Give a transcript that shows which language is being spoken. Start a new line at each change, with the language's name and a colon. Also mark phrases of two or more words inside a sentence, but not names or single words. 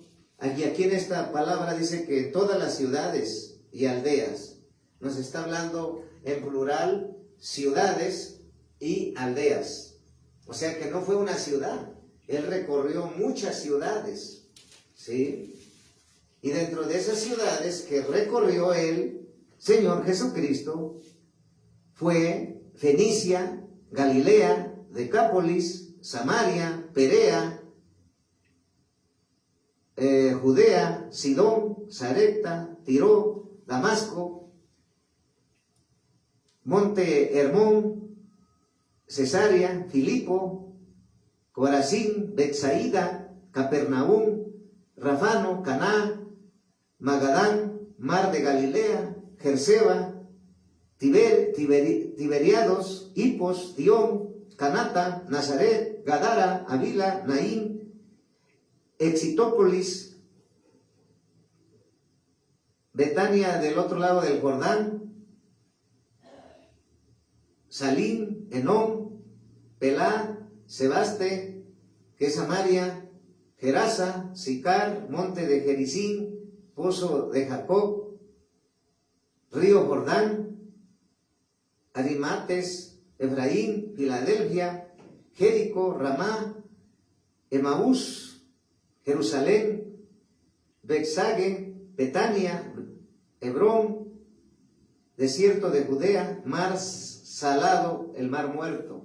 Spanish: Aquí en esta palabra dice que todas las ciudades y aldeas, nos está hablando en plural, ciudades y aldeas. O sea que no fue una ciudad, él recorrió muchas ciudades, ¿sí? Y dentro de esas ciudades que recorrió el Señor Jesucristo, fue Fenicia, Galilea, Decápolis, Samaria, Perea, Judea, Sidón, Sarepta, Tiro, Damasco, Monte Hermón, Cesarea, Filipo, Corazín, Betsaida, Capernaum, Rafano, Caná, Magadán, Mar de Galilea, Gerseba, Tiberiados, Hipos, Dión, Canata, Nazaret, Gadara, Avila, Naín, Exitópolis, Betania del otro lado del Jordán, Salim, Enón, Pelá, Sebaste, que es Samaria, Gerasa, Sicar, monte de Gerizim, pozo de Jacob, río Jordán, Arimates, Efraín, Filadelfia, Jericó, Ramá, Emaús, Jerusalén, Bexague, Betania, Hebrón, desierto de Judea, mar salado, el mar muerto.